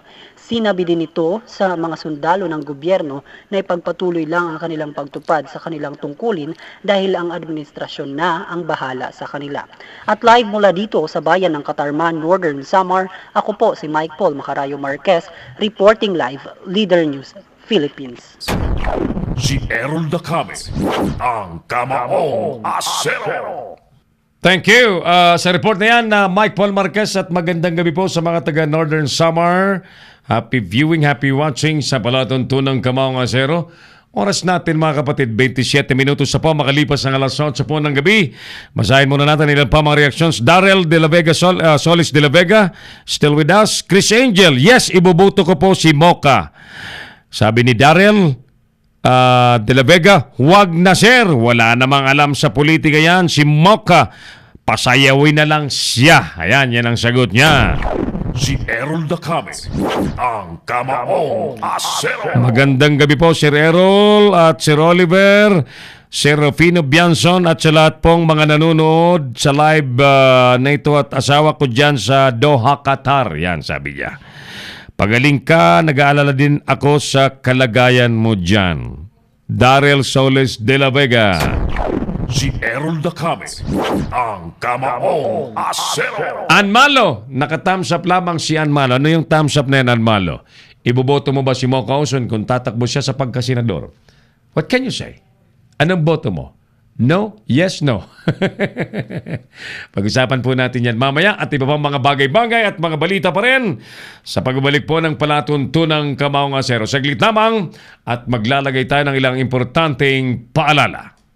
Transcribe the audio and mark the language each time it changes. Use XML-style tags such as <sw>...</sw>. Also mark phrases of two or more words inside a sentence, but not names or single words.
<tl>Sinabi din ito sa mga sundalo ng gobyerno na ipagpatuloy lang ang kanilang pagtupad sa kanilang tungkulin dahil ang administrasyon na ang bahala sa kanila. At live mula dito sa bayan ng Catarman, Northern Samar, ako po si Mike Paul Macarayo Marquez,</tl> <en>reporting live,</en> <tl>Leader News, Philippines. Si Errol Dacame, ang Kamaong Asero.</tl> <en>Thank you.</en> <tl>Sa report na yan, Mike Paul Marquez, at magandang gabi po sa mga taga Northern Samar.</tl> <en>Happy viewing, happy watching</en> <tl>sa palatuntunang Kamaong Asero. Oras natin mga kapatid, 27 minutos sa po makalipas ng alas 8 po ng gabi. Basahin muna natin ilan pa mga reactions. Darrell de la Vega, Solis de la Vega,</tl> <en>still with us.</en> <tl>Chris Angel, yes, ibubuto ko po si Mocha. Sabi ni Darrell de la Vega, huwag na sir, wala namang alam sa politika yan. Si Mocha, pasayawin na lang siya. Ayan, yan ang sagot niya. Si Errol Dacame, ang Kamaong Asero. Magandang gabi po, Sir Errol at Sir Oliver, Sir Rufino Bianson at sa lahat pong mga nanonood sa live na ito at asawa ko dyan sa Doha, Qatar. Yan, sabi niya. Pagaling ka, nag-aalala din ako sa kalagayan mo dyan. Darrell Solis de la Vega. Si Errol Dacame, ang Kamaong Asero. Anmalo, naka-</tl> <en>thumbs up</en> <tl>lamang si Anmalo. Ano yung</tl> <en>thumbs up</en> <tl>na yan, Anmalo? Iboboto mo ba si Mocha Oson kung tatakbo siya sa pagkasenador?</tl> <en>What can you say?</en> <tl>Anong boto mo?</tl> <en>No? Yes? No?</en> <tl>Pag-usapan po natin yan mamaya at iba pang mga bagay-bagay at mga balita pa rin sa pagbalik po ng palatuntunang Kamaong Asero. Saglit lamang at maglalagay tayo ng ilang importanteng paalala.</tl>